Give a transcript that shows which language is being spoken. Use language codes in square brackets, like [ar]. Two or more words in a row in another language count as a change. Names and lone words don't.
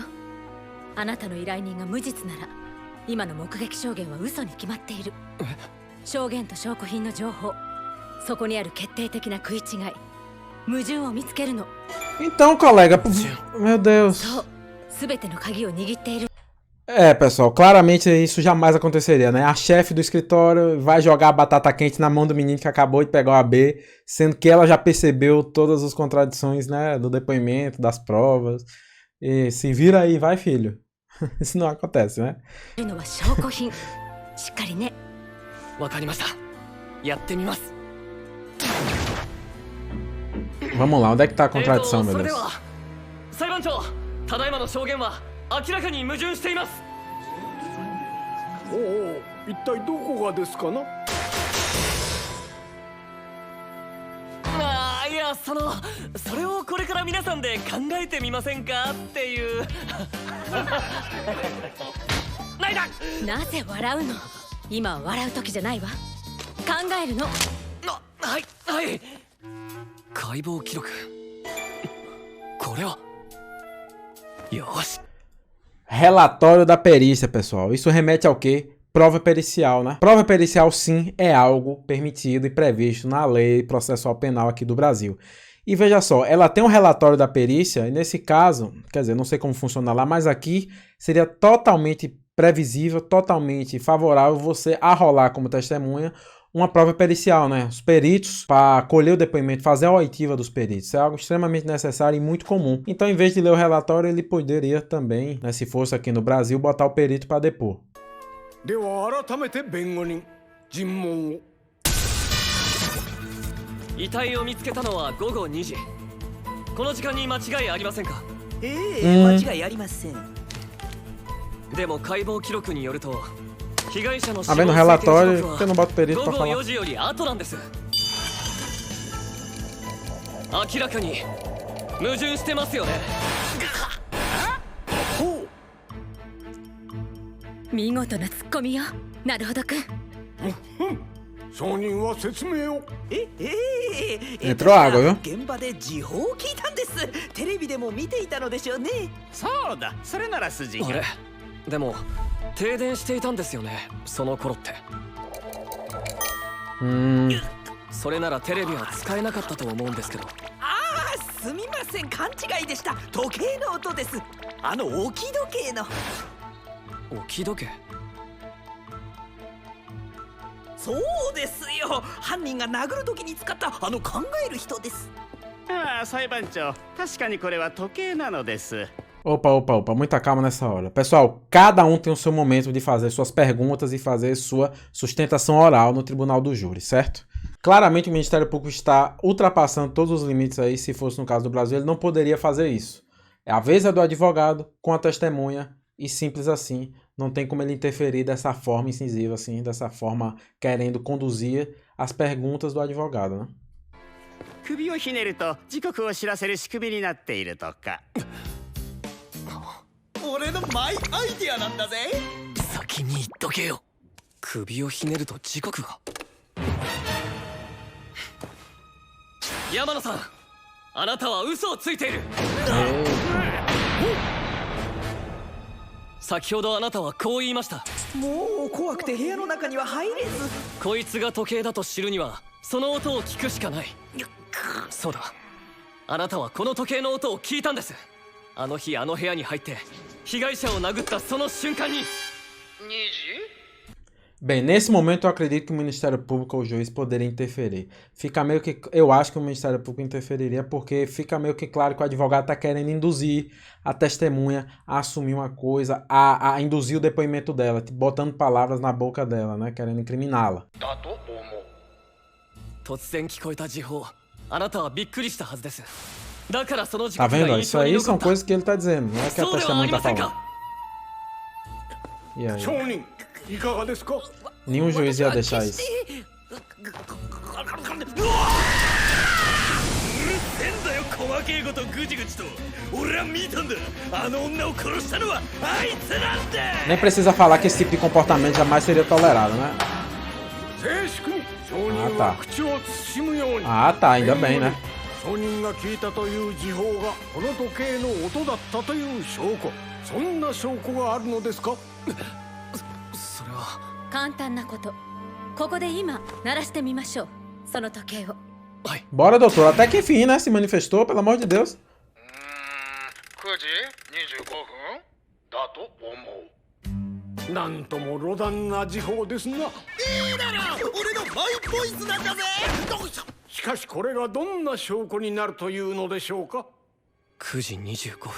[ja] あなたの依頼人が無実なら、今の目撃証言は嘘に決まっている。証言と証拠品の情報、そこにある決定的な食い違い、矛盾を見つけるの。 [pt] Então, colega, meu Deus. [ja] そう、すべての鍵を握っている。 [pt] pessoal, claramente isso jamais aconteceria, né? A chefe do escritório vai jogar a batata quente na mão do menino que acabou de pegar o AB, sendo que ela já percebeu todas as contradições, né, do depoimento, das provas. E se vira aí, vai, filho. Isso não acontece, né? Vamos lá, onde é que tá a contradição, meu Deus? [ja] 明らかに矛盾しています。おお、一体どこがですかな。いややそれをこれから皆さんで考えてみませんかっていうないだ。なぜ笑うの？今は笑う時じゃないわ。考えるの。はいはい。解剖記録、これはよし。 [pt] Relatório da perícia, pessoal. Isso remete ao quê? Prova pericial, né? Prova pericial, sim, é algo permitido e previsto na lei processual penal aqui do Brasil. E veja só, ela tem um relatório da perícia, e nesse caso, quer dizer, não sei como funciona lá, mas aqui seria totalmente previsível, totalmente favorável você arrolar como testemunha uma prova pericial, né? Os peritos, para colher o depoimento, fazer a oitiva dos peritos. Isso é algo extremamente necessário e muito comum. Então, em vez de ler o relatório, ele poderia também, né, se fosse aqui no Brasil, botar o perito para depor. [ja] では改めて弁護人尋問を。遺体を見つけたのは午後2時。この時間に間違いありませんか？間違いありません。でも解剖記録によると、被害者の死亡 [pt] vendo o [ja] 推定時 [pt] relatório, [ja] 刻 [pt] porque eu não boto [ja] は [pt] perito [ja] 午 [pt] para [ja] 後 [pt] falar. [ja] 4時より後なんです。明らかに矛盾してますよね。見事なツッコミよ、なるほどくん。証人は説明を。 [pt] Entrou água, viu? [ja] 現場で時報を聞いたんです。テレビでも見ていたのでしょうね。そうだ、それなら筋が。あれ、でも停電していたんですよね、その頃って。それならテレビは使えなかったと思うんですけど。すみません、勘違いでした。時計の音です。置き時計の。置き時計？そうですよ。犯人が殴る時に使った考える人です。ああ、裁判長、確かにこれは時計なのです。 [pt] Opa, muita calma nessa hora. Pessoal, cada um tem o seu momento de fazer suas perguntas e fazer sua sustentação oral no tribunal do júri, certo? Claramente o Ministério Público está ultrapassando todos os limites aí. Se fosse no caso do Brasil, ele não poderia fazer isso. A vez é do advogado com a testemunha e simples assim. Não tem como ele interferir dessa forma incisiva, assim, dessa forma querendo conduzir as perguntas do advogado, né? [ja] 首をひねると時刻を知らせる仕組みになっているとか。俺のマイアイデアなんだぜ。先に言っとけよ。首をひねると時刻が。山野さん、あなたは嘘をついている。先ほどあなたはこう言いました。もう怖くて部屋の中には入れず。こいつが時計だと知るにはその音を聞くしかない。そうだ、あなたはこの時計の音を聞いたんです。あの日あの部屋に入って被害者を殴ったその瞬間に。 [pt] Bem, nesse momento eu acredito que o Ministério Público ou o juiz poderia interferir. Fica meio que... Eu acho que o Ministério Público interferiria porque fica meio que claro que o advogado está querendo induzir a testemunha a assumir uma coisa, a induzir o depoimento dela, botando palavras na boca dela, né? Querendo incriminá-la. [ja] 突然聞こえた時報、あなたはびっくりしたはずです。だからその時 [pt] Tá [ja] 刻が [pt] vendo? [ja] 印 [pt] Isso [ja] 象に [pt] aí [ja] 残 [pt] são [ja] った。 [pt] coisas que ele tá dizendo, não é que a [ja] そうではあ [pt] testemunha [ja] り [pt] tá [ja] ません [pt] falando. [ja] か。 [pt] E aí? [ja] 証人いかがですか。 [pt] Nenhum juiz ia deixar isso. [ja] んだよ細けえことぐちぐちと。俺は見たんだ。あの女を殺したのはあいつなんだ。 [pt] Nem precisa falar que esse tipo de comportamento jamais seria tolerado, né? [ja] 静粛に証人は口を慎むように。 [pt] Ah, tá, ainda bem, né? [ja] 証人が聞いたという時報がこの時計の音だったという証拠。そんな証拠があるのですか。それは簡単なこと。ここで今鳴らしてみましょう、その時計を。はい。 [pt] Bora, doutor. Até que enfim, né? Se manifestou, pelo amor de Deus. [ja] 9時25分だと思う。なんともロダンな時報ですな。いいだろ、俺のマイボイスなんだぜ。しかしこれがどんな証拠になるというのでしょうか。 9時25分。